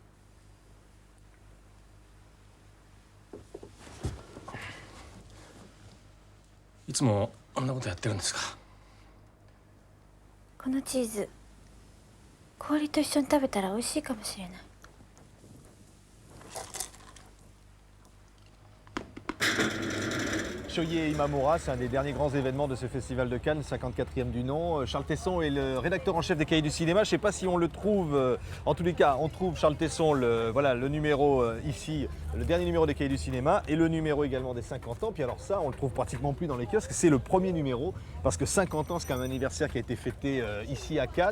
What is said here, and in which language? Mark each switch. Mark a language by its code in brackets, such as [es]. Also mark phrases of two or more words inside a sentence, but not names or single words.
[ja] いつもあんなことやってるんですか？このチーズ、氷と一緒に食べたら美味しいかもしれない。 [fr] Shohei Imamura, c'est un des derniers grands événements de ce festival de Cannes, 54e du nom. Charles Tesson est le rédacteur en chef des Cahiers du cinéma. Je ne sais pas si on le trouve, en tous les cas, on trouve Charles Tesson, le numéro ici, le dernier numéro des Cahiers du cinéma et le numéro également des 50 ans. Puis alors ça, on le trouve pratiquement plus dans les kiosques. C'est le premier numéro parce que 50 ans, c'est quand même un anniversaire qui a été fêté ici à Cannes.